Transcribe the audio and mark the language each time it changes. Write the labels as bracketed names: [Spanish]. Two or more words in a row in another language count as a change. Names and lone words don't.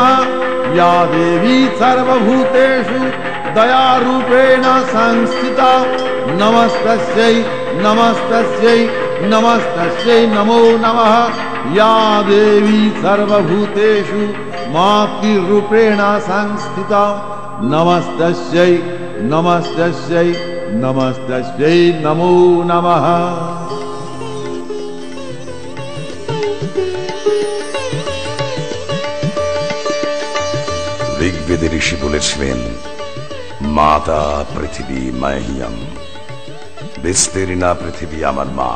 [Sanskrit] या देवी सर्वभूतेषु दयारूपेण संस्थिता नमस्तस्यै नमस्तस्यै नमस्तस्यै नमो नमः। या देवी सर्वभूतेषु मातृरूपेण संस्थिता नमस्तस्यै नमस्तस्यै नमस्तस्यै नमो नमः। [Bangla] ঋগ্বেদে ঋষি বলেছিলেন, [Sanskrit] মাতা পৃথিবী মহ্যম, [Bangla] বিস্তীর্ণা পৃথিবী আমার মা।